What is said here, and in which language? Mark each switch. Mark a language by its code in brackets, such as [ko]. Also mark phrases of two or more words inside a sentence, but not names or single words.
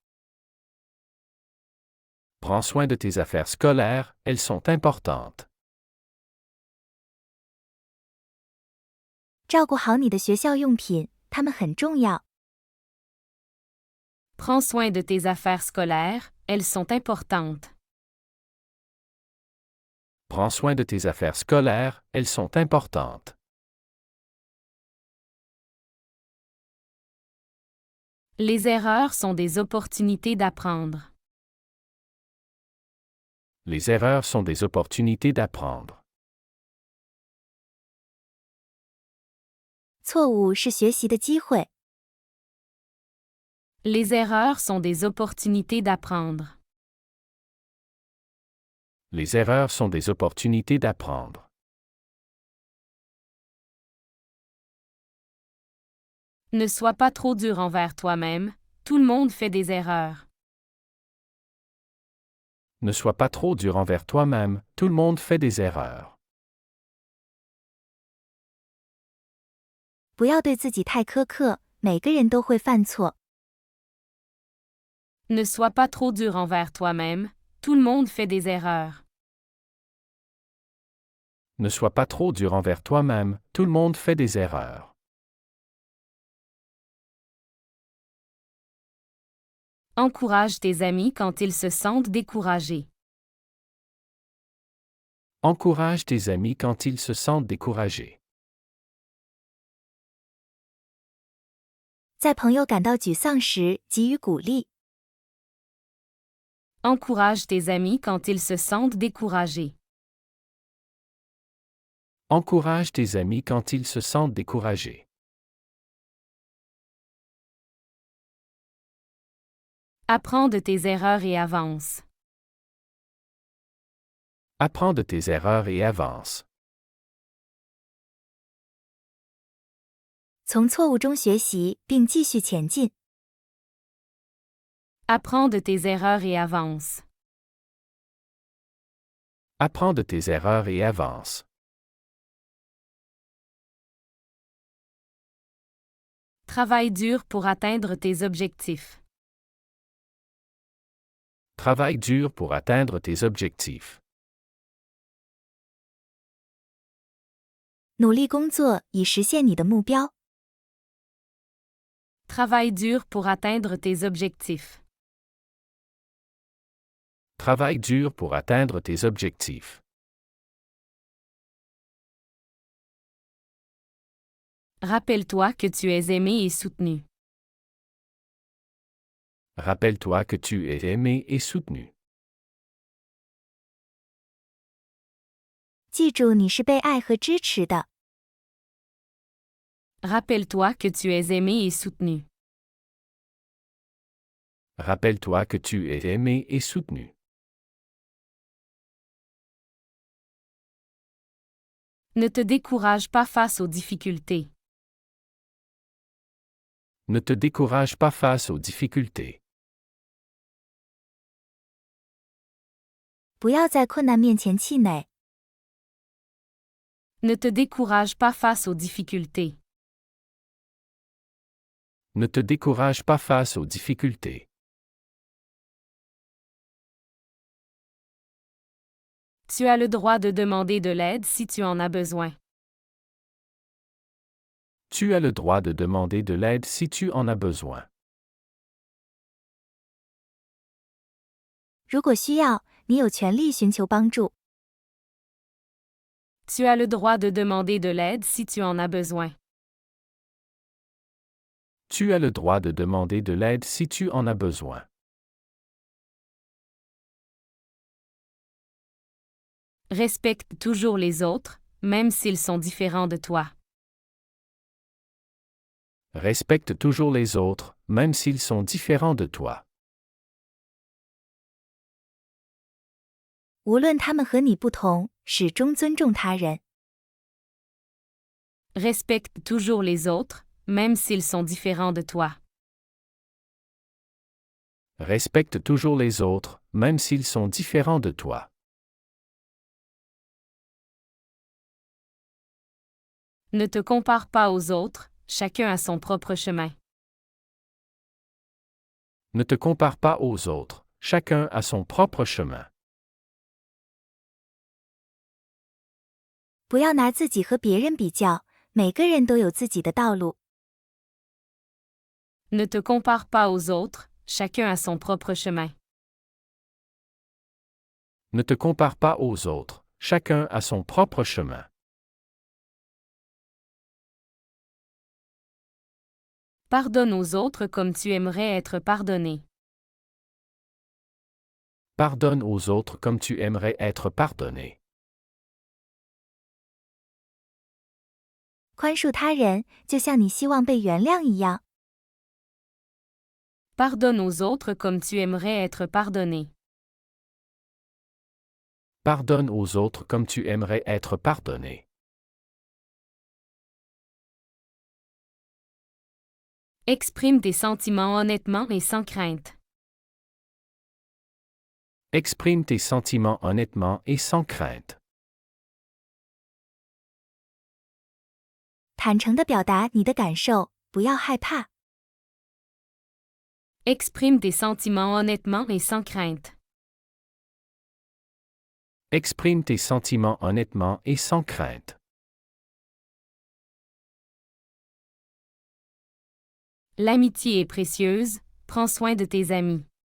[fr] Prends soin de tes affaires scolaires, elles sont importantes. [zh] 照顾好你的学校用品，它们很重要。 [fr] Prends soin de tes affaires scolaires, elles sont importantes. Prends soin de tes affaires scolaires, elles sont importantes. Les erreurs sont des opportunités d'apprendre. Les erreurs sont des opportunités d'apprendre. [zh] 错误是学习的机会。 [fr] Les erreurs sont des opportunités d'apprendre. Les erreurs sont des opportunités d'apprendre. Ne sois pas trop dur envers toi-même, tout le monde fait des erreurs. Ne sois pas trop dur envers toi-même, tout le monde fait des erreurs. [zh] 不要对自己太苛刻，每个人都会犯错。 [fr] Ne sois pas trop dur envers toi-même, tout le monde fait des erreurs. Ne sois pas trop dur envers toi-même, tout le monde fait des erreurs. Encourage tes amis quand ils se sentent découragés. Encourage tes amis quand ils se sentent découragés. [zh] 在朋友感到沮丧时，给予鼓励。 [fr] Encourage tes amis quand ils se sentent découragés. Encourage tes amis quand ils se sentent découragés. Apprends de tes erreurs et avance. Apprends de tes erreurs et avance. [zh] 从错误中学习，并继续前进。 [fr] Apprends de tes erreurs et avance. Apprends de tes erreurs et avance. Travaille dur pour atteindre tes objectifs. Travaille dur pour atteindre tes objectifs. [zh] 努力工作以实现你的目标。 [fr] Travaille dur pour atteindre tes objectifs. Travaille dur pour atteindre tes objectifs. Rappelle-toi que tu es aimé et soutenu. Rappelle-toi que tu es aimé et soutenu. [zh] 记住你是被爱和支持的。 [fr] Rappelle-toi que tu es aimé et soutenu. Rappelle-toi que tu es aimé et soutenu. Ne te décourage pas face aux difficultés. Ne te décourage pas face aux difficultés. [zh] 不要在困难面前气馁。 [fr] Ne te décourage pas face aux difficultés. Ne te décourage pas face aux difficultés. Tu as le droit de demander de l'aide si tu en as besoin. Tu as le droit de demander de l'aide si tu en as besoin. [zh] 如果需要，你有权利寻求帮助。 [fr] Tu as le droit de demander de l'aide si tu en as besoin. Tu as le droit de demander de l'aide si tu en as besoin. Respecte toujours les autres, même s'ils sont différents de toi. Respecte toujours les autres, même s'ils sont différents de toi. [zh] 无论他们和你不同，始终尊重他人。 [fr] Respecte toujours les autres, même s'ils sont différents de toi. Respecte toujours les autres, même s'ils sont différents de toi. Ne te compare pas aux autres, chacun a son propre chemin. Ne te compare pas aux autres, chacun a son propre chemin. [zh] 不要拿自己和别人比较，每个人都有自己的道路。 [fr] Ne te compare pas aux autres, chacun a son propre chemin. Ne te compare pas aux autres, chacun a son propre chemin. Pardonne aux autres comme tu aimerais être pardonné. Pardonne aux autres comme tu aimerais être pardonné. [zh] 宽恕他人，就像你希望被原谅一样。 [fr] Pardonne aux autres comme tu aimerais être pardonné. Pardonne aux autres comme tu aimerais être pardonné. Exprime tes sentiments honnêtement et sans crainte. Exprime tes sentiments honnêtement et sans crainte. [zh] 坦诚地表达你的感受，不要害怕。 [fr] Exprime tes sentiments honnêtement et sans crainte. Exprime tes sentiments honnêtement et sans crainte. L'amitié est précieuse, prends soin de tes amis.